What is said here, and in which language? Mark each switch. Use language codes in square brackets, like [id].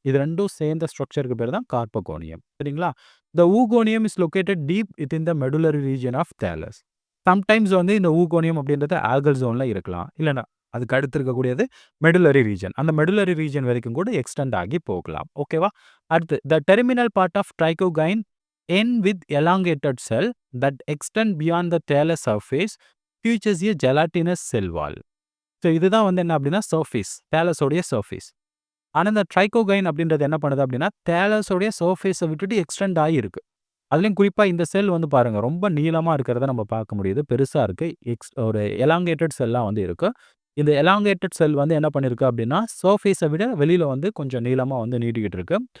[ta] இது ரெண்டும் சேர்ந்த ஸ்ட்ரக்சருக்கு பேர் தான் கார்பகோனியம். சரிங்களா? [en] The oogonium is located deep within the medullary region of thallus. [ta] Sometimes வந்து இந்த ஊகோனியம் அப்படின்றது ஆல்கல் ஜோன்ல இருக்கலாம். இல்லன்னா அதுக்கு அடுத்து இருக்கக்கூடியது மெடுலரி ரீஜன். அந்த மெடுலரி ரீஜன் வரைக்கும் கூட எக்ஸ்டெண்ட் ஆகி போகலாம். ஓகேவா? [en] அடுத்து the terminal part of trichogyne end with elongated cell that extend beyond the thallus surface features a gelatinous cell wall. [ta] So இதுதான் வந்து என்ன அப்படின்னா சர்ஃபேஸ், தேலஸோடைய சர்ஃபேஸ். ஆனா இந்த ட்ரைகோகைன் அப்படின்றது என்ன பண்ணுது அப்படின்னா தேலஸோடைய சர்ஃபேஸை விட்டுட்டு எக்ஸ்டெண்ட் ஆகி இருக்கு. அதுலயும் குறிப்பா இந்த செல் வந்து பாருங்க ரொம்ப நீளமா இருக்கிறத நம்ம பார்க்க முடியுது. பெருசா இருக்கு. ஒரு எலாங்கேட்டட் செல்லா வந்து இருக்கு. இந்த எலாங்கேட்டட் செல் வந்து என்ன பண்ணிருக்கு அப்படின்னா சர்ஃபேஸை விட வெளியில வந்து கொஞ்சம் நீளமா வந்து நீட்டிக்கிட்டு இருக்கு.